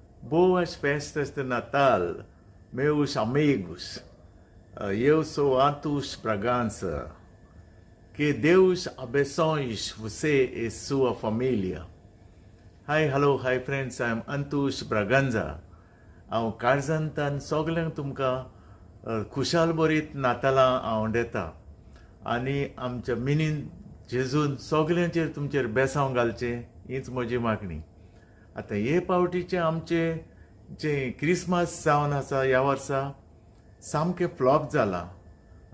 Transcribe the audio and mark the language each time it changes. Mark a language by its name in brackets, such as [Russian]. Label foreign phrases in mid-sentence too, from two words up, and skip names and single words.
[Portuguese] Boas festas de Natal, meus amigos. Eu sou Antus Bragança. Que Deus abençoe você e sua família. [English] Hi friends, I'm Antus Braganza. [Konkani] हांव काळजांतल्यान सगल्यांक तुमकां खुशाल बरीत नातालां आवडटा आनी आमच्या मिनीन जेजून सगल्यांचेर तुमचेर बेसांव घालचें हीच म्हजी मागणी. आतां हे पावटीचें आमचें जें क्रिसमस जावन आसा ह्या वर्सा सामकें फ्लॉप जालां.